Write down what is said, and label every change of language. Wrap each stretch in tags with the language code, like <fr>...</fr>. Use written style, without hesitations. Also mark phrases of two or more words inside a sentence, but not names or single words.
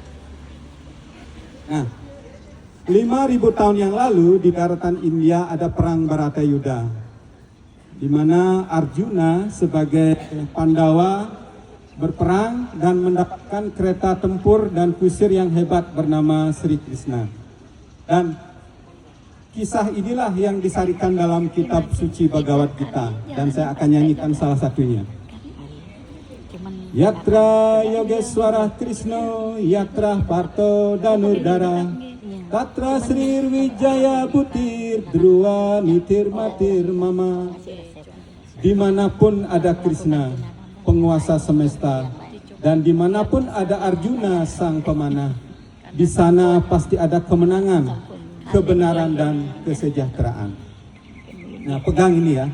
<id>Nah, 5.000 tahun yang lalu di daratan India ada perang Baratayuda, di mana Arjuna sebagai Pandawa berperang dan mendapatkan kereta tempur dan kusir yang hebat bernama Sri Krishna. Dan kisah inilah yang disarikan dalam kitab suci Bhagavad Gita, dan saya akan nyanyikan salah satunya.</id> <sa>यत्र योगेश्वरः कृष्णो, यत्र पार्थो धनुर्धरः, तत्र श्रीर्विजयो भूतिर्ध्रुवा नीतिर्मतिर्मम.</sa> <id>Dimanapun ada Krishna, penguasa semesta, dan dimanapun ada Arjuna sang pemanah, di sana pasti ada kemenangan, kebenaran dan kesejahteraan. Nah, pegang ini ya.</id>